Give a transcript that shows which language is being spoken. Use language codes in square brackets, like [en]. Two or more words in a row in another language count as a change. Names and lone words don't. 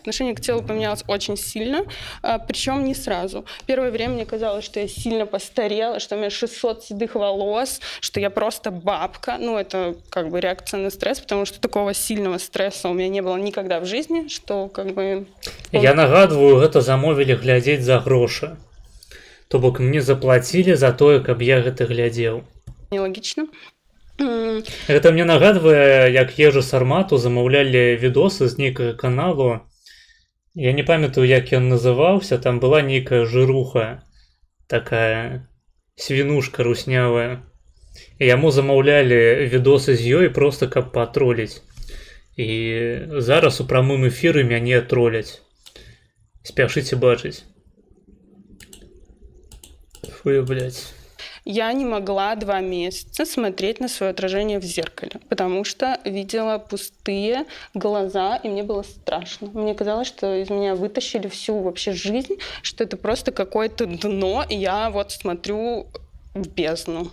[ru] Отношение к телу поменялось очень сильно, причем не сразу. Первое время мне казалось, что я сильно постарела, что у меня 600 седых волос, что я просто бабка. Ну, это как бы реакция на стресс, потому что такого сильного стресса у меня не было никогда в жизни, что как бы... [be] Я нагадваю, гэта замовілі глядзець за грошы. То бок мне заплацілі за тое, каб я гэта глядзеў. Нелогично. Гэта мне нагадвае, як ежу сармату замаўлялі відосы з нейкага каналу. Я не памятаю, як ён называўся, там была нейкая жыруха, такая свінушка руснявая. І яму замаўлялі відосы з ёй проста каб патроліць. І зараз у прамым эфіры мяне троляць. Спяшыце бачыць. [ru] Фу, блядь. Я не могла 2 месяца смотреть на свое отражение в зеркале, потому что видела пустые глаза, и мне было страшно. Мне казалось, что из меня вытащили всю вообще жизнь, что это просто какое-то дно, и я вот смотрю в бездну.